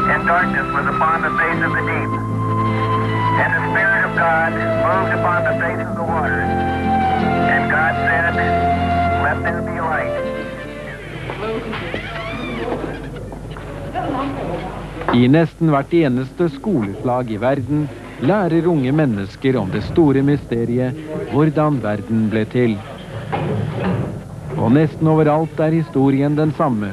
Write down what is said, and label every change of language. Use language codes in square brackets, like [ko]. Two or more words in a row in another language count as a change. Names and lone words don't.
[en] darkness was upon the face of the deep, and the Spirit of God moved upon the face of the waters. And God said, "Let there be light." [no] I nesten hvert eneste skoleslag i verden lærer unge mennesker om det store mysteriet, hvordan verden ble til. Og nesten overalt er historien den samme.